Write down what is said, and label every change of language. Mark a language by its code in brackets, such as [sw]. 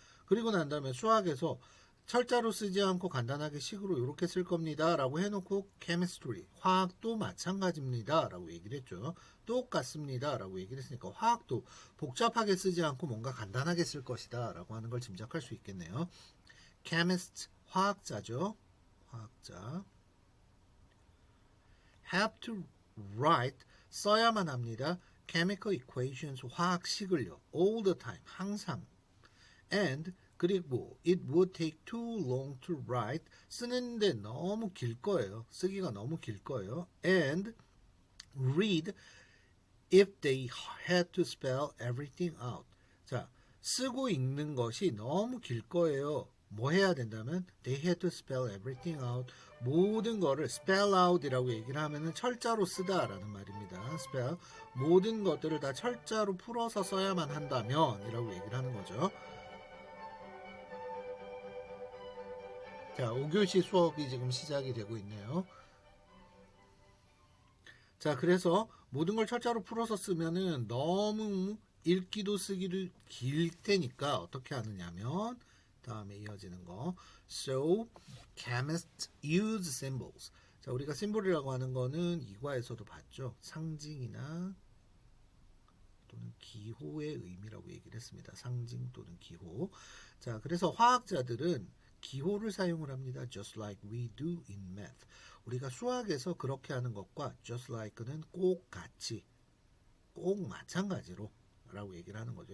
[ko] 그리고 난 다음에 수학에서 철자로 쓰지 않고 간단하게 식으로 이렇게 쓸 겁니다 라고 해놓고 chemistry, 화학도 마찬가지입니다 라고 얘기를 했죠. 똑같습니다 라고 얘기를 했으니까 화학도 복잡하게 쓰지 않고 뭔가 간단하게 쓸 것이다 라고 하는 걸 짐작할 수 있겠네요. chemist, 화학자죠. 화학자. [en] have to write, [ko] 써야만 합니다. [en] chemical equations, [ko] 화학식을요. [en] all the time, [ko] 항상. [en] and [ko] 그리고 [en] it would take too long to write, [ko] 쓰는데 너무 길 거예요. 쓰기가 너무 길 거예요. [en] and read if they had to spell everything out. [ko] 자, 쓰고 읽는 것이 너무 길 거예요. 뭐 해야 된다면 [en] they had to spell everything out. [ko] 모든 거를 spell out이라고 얘기를 하면은 철자로 쓰다라는 말입니다. spell 모든 것들을 다 철자로 풀어서 써야만 한다면이라고 얘기를 하는 거죠. 자, 5교시 수업이 지금 시작이 되고 있네요. 자, 그래서 모든 걸 철자로 풀어서 쓰면은 너무 읽기도 쓰기도 길 테니까 어떻게 하느냐면 다음에 이어지는 거. [en] So, chemists use symbols. [ko] 자, 우리가 심볼이라고 하는 거는 이과에서도 봤죠. 상징이나 또는 기호의 의미라고 얘기를 했습니다. 상징 또는 기호. 자, 그래서 화학자들은 기호를 사용을 합니다. [en] Just like we do in math. [ko] 우리가 수학에서 그렇게 하는 것과 just like는 꼭 같이, 꼭 마찬가지로 라고 얘기를 하는 거죠.